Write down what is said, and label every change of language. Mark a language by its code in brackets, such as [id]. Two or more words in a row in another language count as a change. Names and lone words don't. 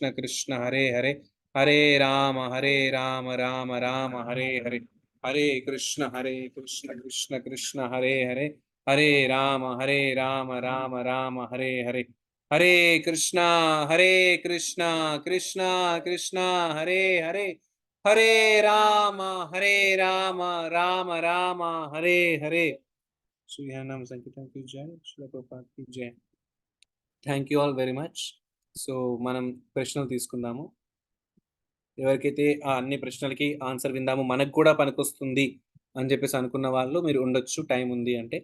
[te] కృష్ణ హరే హరే, హరే రామ రామ రామ హరే హరే, హరే కృష్ణ కృష్ణ కృష్ణ హరే హరే, హరే రామ రామ రామ హరే హరే, హరే కృష్ణ కృష్ణ కృష్ణ హరే హరే, హరే రామ రామ రామ హరే హరే. శ్రీహరినామ సంకీర్తనకి జై, శ్రీల ప్రభుపాదకి జై. [en] Thank you all very much. So [te] మనం ప్రశ్నలు తీసుకుందాము. ఎవరికైతే ఆ అన్ని ప్రశ్నలకి ఆన్సర్ విందాము, మనకు కూడా పనికొస్తుంది అని చెప్పేసి అనుకున్న వాళ్ళు మీరు ఉండొచ్చు, టైం ఉంది అంటే.